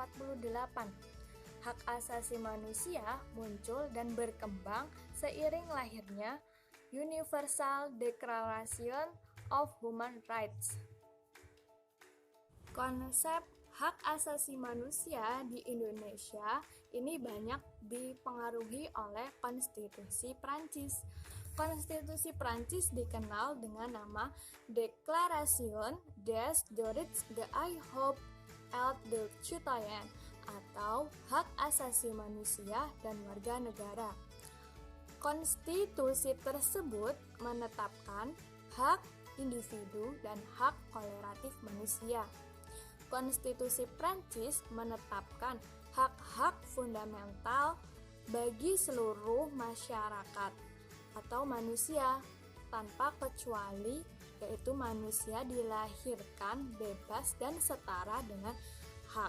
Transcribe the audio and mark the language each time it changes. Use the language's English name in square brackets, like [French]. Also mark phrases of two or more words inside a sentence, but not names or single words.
[Indonesian] Hak asasi manusia muncul dan berkembang seiring lahirnya Universal Declaration of Human Rights. Konsep hak asasi manusia di Indonesia ini banyak dipengaruhi oleh Konstitusi Prancis. Konstitusi Prancis dikenal dengan nama Déclaration des droits de l'homme et du citoyen atau hak asasi manusia dan warga negara. Konstitusi tersebut menetapkan hak individu dan hak kolektif manusia. Konstitusi Prancis menetapkan hak-hak fundamental bagi seluruh masyarakat atau manusia tanpa kecuali, yaitu manusia dilahirkan bebas dan setara dengan hak.